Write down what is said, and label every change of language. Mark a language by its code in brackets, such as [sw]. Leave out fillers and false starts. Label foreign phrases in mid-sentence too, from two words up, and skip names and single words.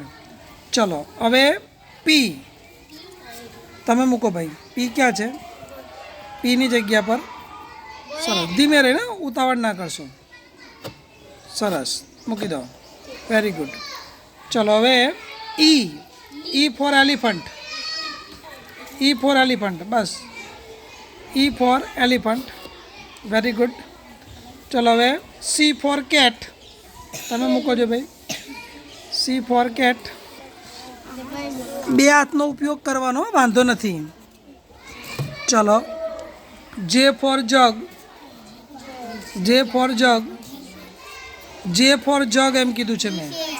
[gu] ચલો હવે પી તમે મૂકો ભાઈ। પી ક્યા છે? પી ની જગ્યા પર સરસ ધીમે રહીને ઉતાવળ ના કરશો સરસ મૂકી દો [en] very good. [gu] ચલો હવે [en] E for elephant. E for elephant bas E for elephant very good. [gu] ચલો હવે [en] C for cat [gu] તમે મૂકો જો ભાઈ। [en] C for cat [gu] બે હાથનો ઉપયોગ કરવાનો વાંધો નથી। [en] चलो J for jug. J for jug J for jug [gu] એમ કીધું છે મૈં।